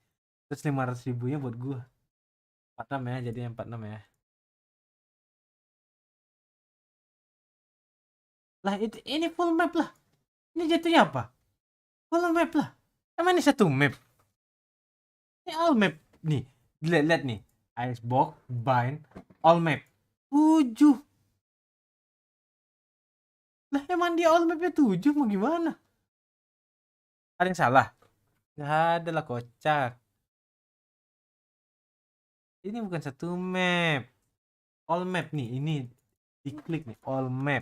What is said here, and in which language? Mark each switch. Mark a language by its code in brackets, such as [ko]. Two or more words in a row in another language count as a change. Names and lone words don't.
[id] Terus 500 ribunya buat gue. 46 ya, jadi 46 ya. Lah ini [en] full map [id] lah. Ini jatuhnya apa? [en] Full map [id] lah. Emang ini satu map? Ini [en] all map [id] nih. Lihat nih. Icebox, [en] bind, all map. 7. [id] Lah emang dia all mapnya 7 mau gimana? Ada yang salah? Gak ada lah, kocak. Ini bukan satu map. [en] All map [id] nih. Ini diklik nih. [en] All map.